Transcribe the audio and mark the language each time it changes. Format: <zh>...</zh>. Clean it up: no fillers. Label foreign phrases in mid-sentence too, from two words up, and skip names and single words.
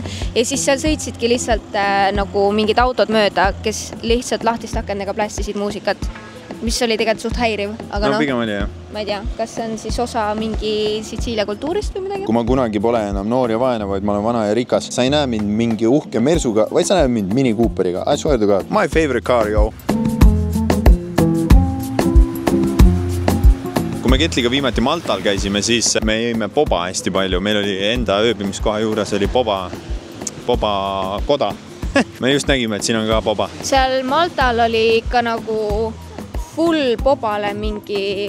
<et>Ja siis seal sõitsidki lihtsalt nagu mingid autod mööda, kes lihtsalt lahtist akendega plästisid muusikat, mis oli tegelikult suht häiriv. Aga pigem oli, jah. Ma ei tea, kas see on siis osa mingi Sitsiilia kultuurist või midagi? Kui ma kunagi pole enam noor ja vaene, vaid ma olen vana ja rikas, sa ei näe mind mingi uhke Mersuga, vaid sa näed mind Mini Cooperiga.</et> <en>I swear to God. My favorite car, yo.</en> <et>Kui me Ketliga viimati Maltal käisime, siis me jõime boba hästi palju. Meil oli enda ööbimiskoha juures oli boba koda. Me just nägime, et siin on ka boba. Seal Maltal oli ikka nagu full bobale mingi...</et>